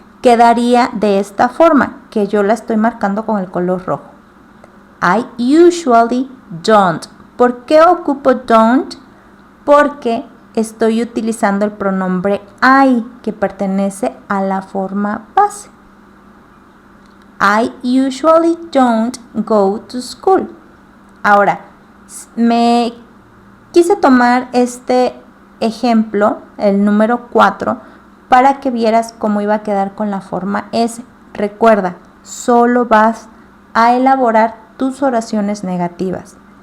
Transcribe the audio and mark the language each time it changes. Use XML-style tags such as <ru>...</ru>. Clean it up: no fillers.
<es>Quedaría de esta forma, que yo la estoy marcando con el color rojo.</es> <en>I usually don't.</en> <es>¿Por qué ocupo don't? Porque estoy utilizando el pronombre I, que pertenece a la forma base.</es> <en>I usually don't go to school.</en> <es>Ahora, me quise tomar este ejemplo, el número 4, para que vieras cómo iba a quedar con la forma S. Recuerda, solo vas a elaborar tus oraciones negativas.</es>